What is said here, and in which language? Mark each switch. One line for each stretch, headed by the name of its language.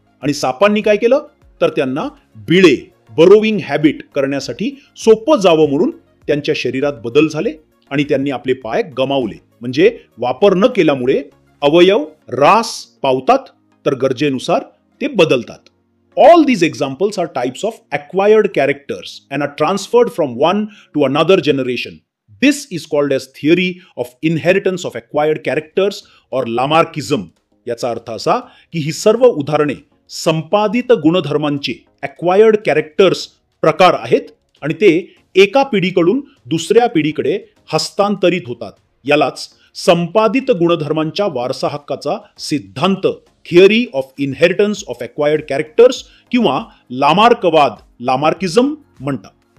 Marathi: आणि सापांनी काय केलं तर त्यांना बिळे, बरोविंग हॅबिट करण्यासाठी सोपं जावं म्हणून त्यांच्या शरीरात बदल झाले आणि त्यांनी आपले पाय गमावले. म्हणजे वापर न केल्यामुळे अवयव रास पावतात तर गरजेनुसार ते बदलतात.
English: All these examples are types of acquired characters and are transferred from one to another generation. This is called as theory of inheritance of acquired characters or Lamarckism.
Marathi: याचा अर्थ असा की ही सर्व उदाहरणे संपादित गुणधर्मांचे acquired characters प्रकार आहेत आणि ते एका पिढीकडून दुसऱ्या पिढीकडे हस्तांतरित होतात. यालाच संपादित गुणधर्मांच्या वारसा हक्काचा सिद्धांत, theory of inheritance of acquired characters किंवा लामार्कवाद, लामार्किझम म्हणतात.